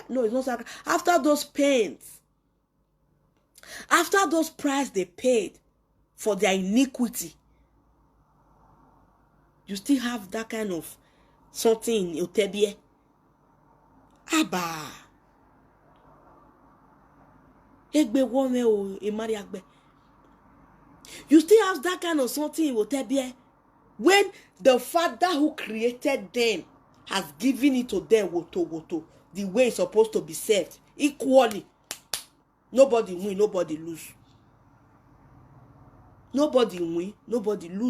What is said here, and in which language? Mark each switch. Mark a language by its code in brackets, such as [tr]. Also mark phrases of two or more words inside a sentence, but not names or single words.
[en] No, it's not sacrifice. After those pains, after those price they paid for their iniquity, you still have that kind of something in Otebie. Abba. [ee] Egbe wome o emari agbe. [en] You still have that kind of something in Otebie. When the Father who created them has given it to them, woto, the way it's supposed to be served, equally. Nobody win, nobody lose. Nobody win, nobody lose.